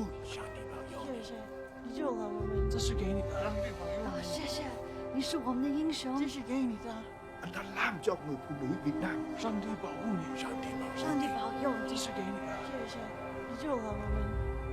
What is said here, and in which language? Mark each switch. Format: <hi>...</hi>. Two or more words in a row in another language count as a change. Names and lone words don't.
<zh>谢谢，你救了我们。这是给你的。谢谢，你是我们的英雄。这是给你的。</zh> <vi>Anh đã làm cho người phụ nữ Việt Nam.</vi> <zh>上帝保护你，上帝保护你。上帝保佑你。这是给你的。谢谢，你救了我们。</zh>